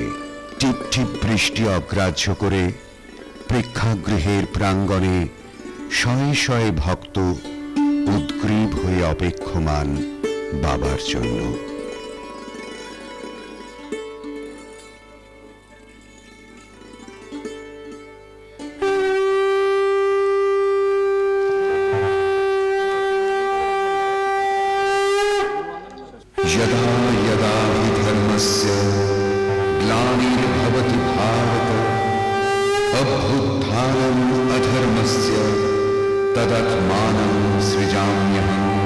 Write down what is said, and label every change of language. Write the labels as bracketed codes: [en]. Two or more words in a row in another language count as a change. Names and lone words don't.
[bn] টিপ টিপ বৃষ্টি অগ্রাহ্য করে প্রেক্ষাগৃহের প্রাঙ্গণে শয়ে শয়ে ভক্ত উদ্গ্রীব হয়ে অপেক্ষমান বাবার জন্য। [sa] यदा यदा हि धर्मस्य ग्लानिर्भवति भारत अभ्युत्थानम् अधर्मस्य तदात्मानं सृजाम्यहम्